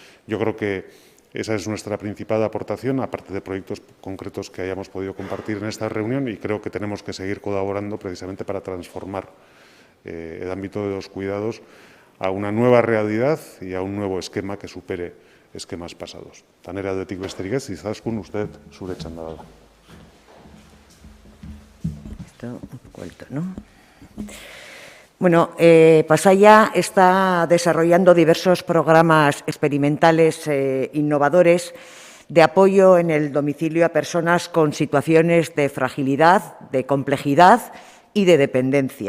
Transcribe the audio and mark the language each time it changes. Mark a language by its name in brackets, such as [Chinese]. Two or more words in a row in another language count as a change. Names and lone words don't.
[Spanish] Yo creo que Esa es nuestra principal aportación, aparte de proyectos concretos que hayamos podido compartir en esta reunión, y creo que tenemos que seguir colaborando precisamente para transformar el ámbito de los cuidados a una nueva realidad y a un nuevo esquema que supere esquemas pasados. [Basque] Tanera aldetik besterik ez, Izaskun, usted zure txanda da. [Spanish] Esto un poco alto, ¿no? Bueno, Pasaia está desarrollando diversos programas experimentales innovadores de apoyo en el domicilio a personas con situaciones de fragilidad, de complejidad y de dependencia.